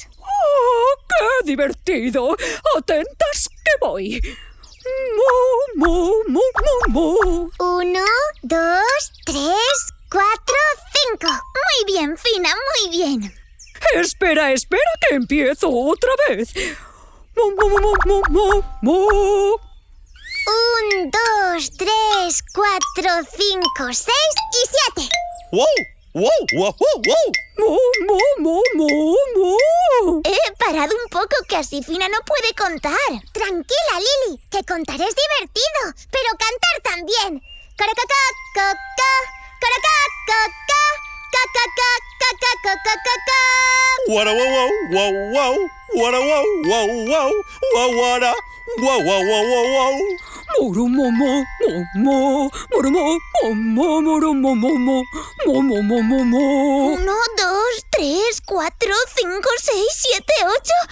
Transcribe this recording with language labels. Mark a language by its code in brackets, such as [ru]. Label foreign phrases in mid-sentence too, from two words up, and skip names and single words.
[es] ¡Oh, qué divertido! ¡Atentas que voy! ¡Mu, mu, mu, mu! 1, 2, 3, 4, 5. Muy bien, Fina, muy bien. Espera, que empiezo otra vez. Mu, mu, mu, mu, mu, mu. 1, 2, 3, 4, 5, 6 y 7. ¡Wow! ¡Wow! ¡Wow! ¡Wow! Mu, mu, mu, mu, mu. Parad un poco, que así Fina no puede contar. Tranquila, Lily, que contar es divertido, pero cantar también. Caracaca, caca, caraca, caca, caca, caca, caca, caca, caca. Wara wow wow wow wara wow wow wow wara wow wow wow wow. Muru mo mo mo muru mo mo muru mo mo mo mo mo. 1, 2, 3, 4, 5, 6, 7, 8.